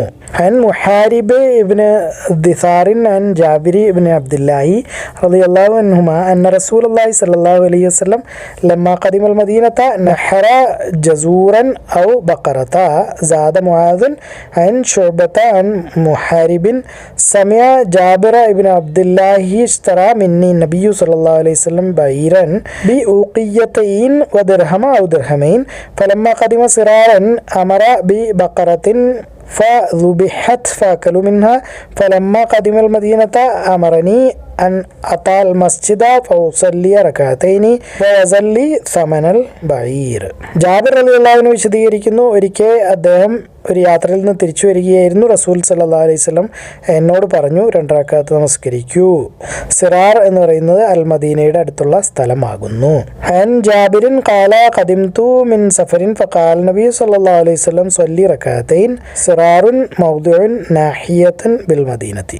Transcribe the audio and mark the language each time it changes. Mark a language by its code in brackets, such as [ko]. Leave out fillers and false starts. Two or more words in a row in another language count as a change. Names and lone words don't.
[ar] عن محارب بن دثار عن جابر بن عبد الله رضي الله عنهما أن رسول الله صلى الله عليه وسلم لما قدم المدينة نحر جزورا أو بقرة. حدثنا معاذ عن شعبة عن محارب سمع جابر بن عبد الله اشترى مني النبي صلى الله عليه وسلم بعيرا بأوقيتين ودرهم أو درهمين فلما قدم سرارا أمر ببقرة فذبحت فأكلوا منها فلما قدم المدينة أمرني أن أطال المسجد فأصلي ركعتين ويزلي ثمن البعير. [ml] ജാബിർ [ar] رضي الله عنه [ml] വിശദീകരിക്കുന്നു, ഒരിക്കൽ അദ്ദേഹം ഒരു യാത്രയിൽ നിന്ന് തിരിച്ചു വരികയായിരുന്നു. റസൂൽ [ar] صلى الله عليه وسلم [ml] എന്നോട് പറഞ്ഞു, 2 റക്അത്ത് നമസ്കരിക്കൂ. സിറാർ എന്ന് പറയുന്നത് അൽ മദീനയുടെ അടുത്തുള്ള സ്ഥലമാകുന്നു. [ar] عن جابر قال قدمت من سفر فقال النبي صلى الله عليه وسلم صل ركعتين صرار موضع ناحية بالمدينة.